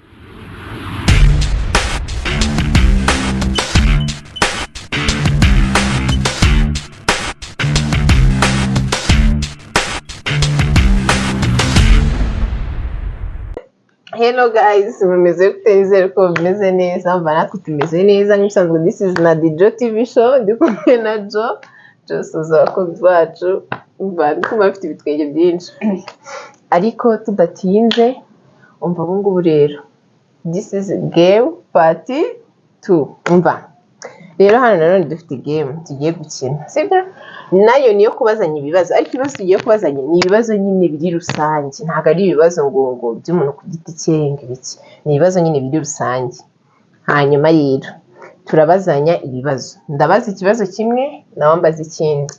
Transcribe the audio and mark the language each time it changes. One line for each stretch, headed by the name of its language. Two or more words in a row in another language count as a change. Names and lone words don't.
English: Hello guys,
Kinyarwanda: mumeze gute? Nizere ko bimeze neza, mva natwe tumeze neza nk'ibisanzwe.
English: This is na Jo TV show,
Kinyarwanda: ndi kumwe na Jo suza abakunzi bacu, mva ndi kumwe bafite ibitwenge byinshi ariko tudatinze, umva ubu ngubu rero
English: this is game part 2.
Kinyarwanda: Mva rero hano nanone dufite game tugiye gukina, sibyo? Nayo niyo kubazanya ibibazo, ariko ibibazo tugiye kubazanya ni ibibazo nyine biri rusange, ntabwo ari ibibazo ngo by'umuntu ku giti cye ngibiki, ni ibibazo nyine biri rusange. Hanyuma rero turabazanya ibibazo, ndabaza ikibazo kimwe nawe mbaza ikindi,